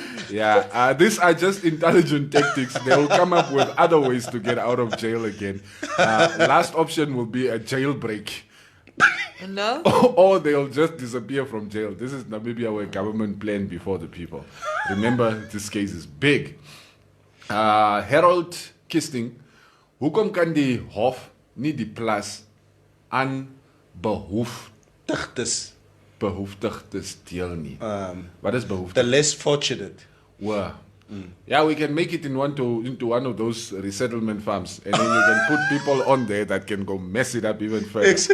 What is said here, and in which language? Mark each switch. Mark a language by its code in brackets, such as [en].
[en] Yeah, these are just intelligent tactics. They will come up with other ways to get out of jail again. Last option will be a jailbreak. No? Or they'll just disappear from jail. This is Namibia where government planned before the people. Remember, this case is big. Harold Kisting. [af] Hoekom kan die hof nie die plas aan behoeftigdes deel nie? Wat is behoeftig? [en] The less fortunate. Well, yeah, we can make it into one of those resettlement farms, and then you can put people on there that can go mess it up even further.